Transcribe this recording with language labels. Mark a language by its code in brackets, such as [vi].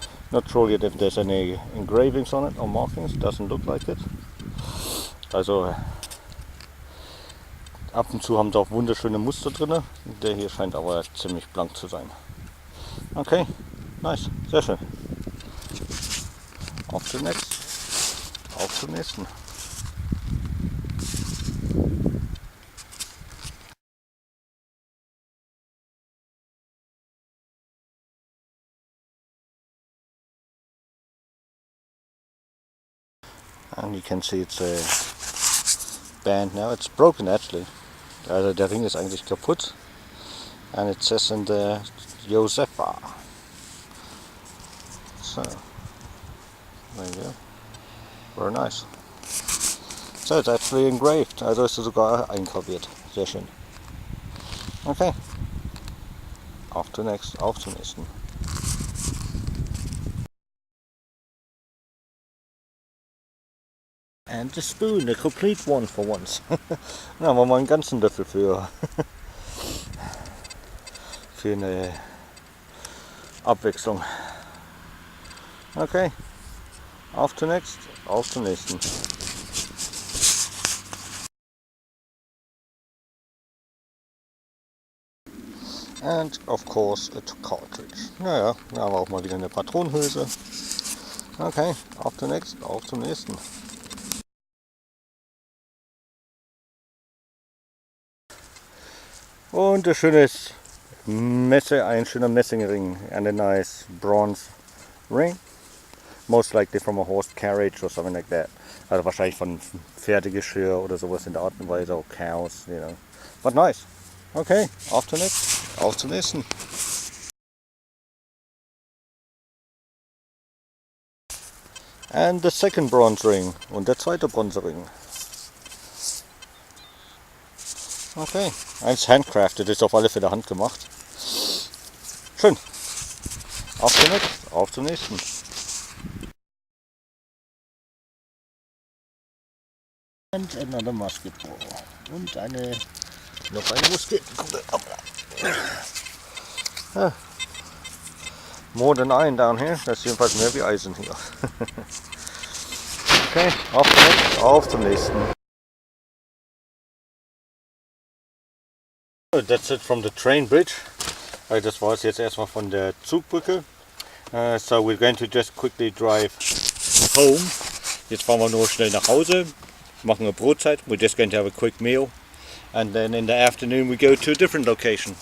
[en] Not sure yet if there's any engravings on it or markings. Doesn't look like it. [de] Also ab und zu haben sie auch wunderschöne Muster drin. Der hier scheint aber ziemlich blank zu sein. Okay, nice, sehr schön. Auf zum nächsten. Auf zum nächsten. [en] And you can see it's a band now. It's broken actually. [de] Also der Ring ist eigentlich kaputt. [en] And it says in the Josefa. So, there you go. Very nice. So it's actually engraved. [de] Also ist es sogar eingraviert. Sehr schön. Okay. Auf zum nächsten. [en] And the spoon, a complete one for once. [de] Da haben wir mal einen ganzen Löffel für eine Abwechslung. Okay, auf zum nächsten. [en] And of course a cartridge. [de] Naja, da haben wir auch mal wieder eine Patronenhülse. Okay, auf zum nächsten. Und ein schönes ein schöner Messingring [en] and a nice bronze ring. Most likely from a horse carriage or something like that. [de] Also wahrscheinlich von Pferdegeschirr oder sowas in der Art und Weise, auch [en] cows, you know. But nice. [de] Okay, auf zum nächsten. [en] And the second bronze ring. [de] Und der zweite Bronzering. Okay, eins handcrafted, ist auf alle Fälle handgemacht. Schön. Auf zum nächsten. [en] And another musket ball. [de] Und noch eine Musketenkugel. Ah. [en] More than iron down here. [de] Das ist jedenfalls mehr wie Eisen hier. Okay, auf zum nächsten. [en] That's it from the train bridge. [de] Das war es jetzt erstmal von der Zugbrücke. [en] So we're going to just quickly drive home. [de] Jetzt fahren wir nur schnell nach Hause, machen eine Brotzeit. [en] We're just going to have a quick meal. And then in the afternoon we go to a different location.